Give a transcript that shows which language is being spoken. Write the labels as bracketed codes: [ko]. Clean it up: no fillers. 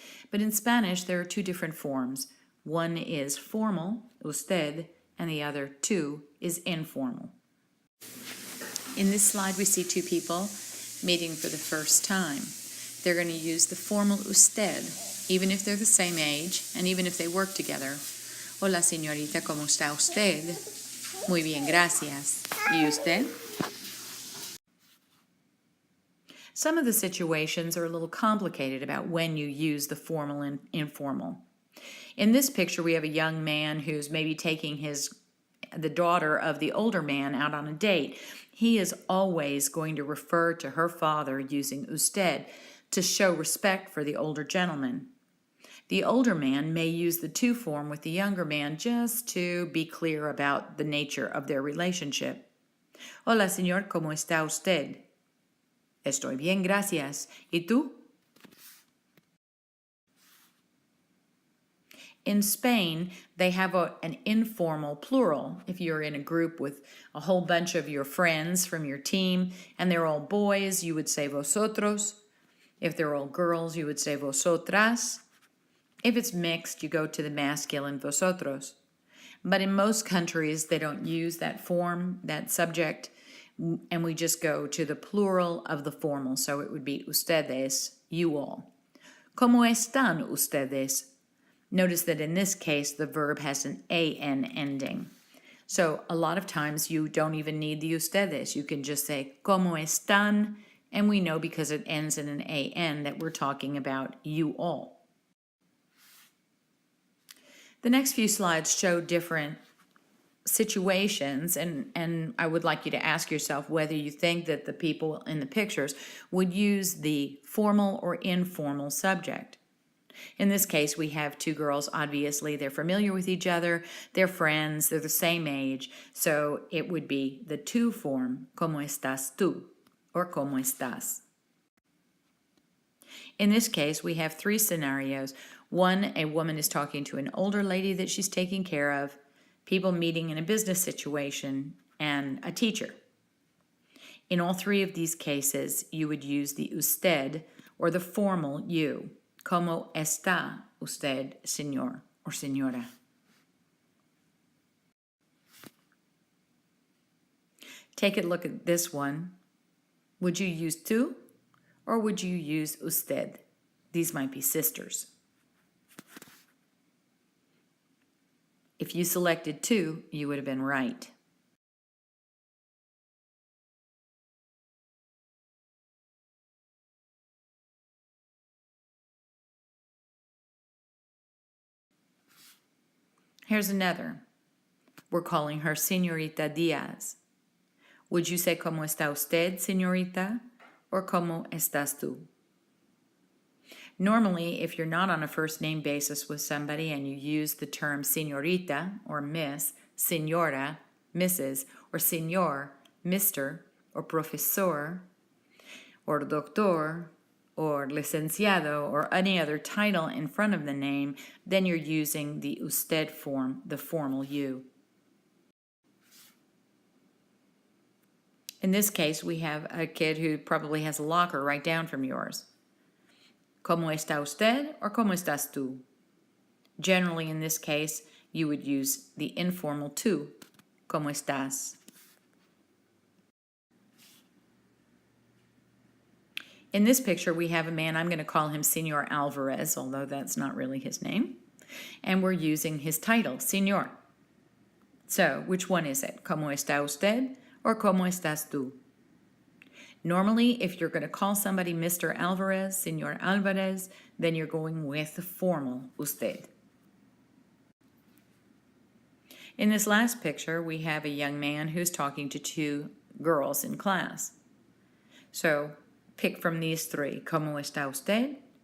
[en] But in Spanish, there are two different forms. One is formal, usted, and the other, tú, is informal. In this slide, we see two people meeting for the first time. They're going to use the formal usted, even if they're the same age and even if they work together. [es] Hola, señorita, ¿cómo está usted? Muy bien, gracias. ¿Y usted? [en] Some of the situations are a little complicated about when you use the formal and informal. In this picture, we have a young man who's maybe taking the daughter of the older man out on a date. He is always going to refer to her father using usted to show respect for the older gentleman. The older man may use the tú form with the younger man just to be clear about the nature of their relationship. [es] Hola, señor, ¿cómo está usted? Estoy bien, gracias. ¿Y tú? [en] In Spain, they have an informal plural. If you're in a group with a whole bunch of your friends from your team and they're all boys, you would say vosotros. If they're all girls, you would say vosotras. If it's mixed, you go to the masculine vosotros. But in most countries, they don't use that form, that subject, and we just go to the plural of the formal. So it would be ustedes, you all. [es] ¿Cómo están ustedes? [en] Notice that in this case, the verb has an an ending. So a lot of times you don't even need the ustedes. You can just say [es] ¿cómo están? [en] And we know because it ends in an an that we're talking about you all. The next few slides show different situations, and I would like you to ask yourself whether you think that the people in the pictures would use the formal or informal subject. In this case, we have two girls. Obviously, they're familiar with each other, they're friends, they're the same age, so it would be the tú form, [es] ¿cómo estás tú? Or ¿cómo estás? [en] In this case, we have three scenarios. One, a woman is talking to an older lady that she's taking care of, people meeting in a business situation, and a teacher. In all three of these cases, you would use the usted or the formal you. [es] ¿Cómo está usted, señor or señora? [en] Take a look at this one. Would you use tú or would you use usted? These might be sisters. If you selected tú, you would have been right. Here's another. We're calling her Señorita Diaz. Would you say [es] ¿cómo está usted, señorita? [en] Or [es] ¿cómo estás tú? [en] Normally, if you're not on a first name basis with somebody and you use the term señorita or miss, señora, Mrs., or señor, Mr., or profesor, or doctor, or licenciado, or any other title in front of the name, then you're using the usted form, the formal you. In this case, we have a kid who probably has a locker right down from yours. [es] ¿Cómo está usted or cómo estás tú? [en] Generally, in this case, you would use the informal tú. [es] ¿Cómo estás? [en] In this picture, we have a man, I'm going to call him Señor Alvarez, although that's not really his name. And we're using his title, Señor. So, which one is it? [es] ¿Cómo está usted or cómo estás tú? [en] Normally, if you're going to call somebody Mr. Alvarez, Señor Alvarez, then you're going with the formal usted. In this last picture, we have a young man who's talking to two girls in class. So pick from these three: [es] ¿Cómo está usted?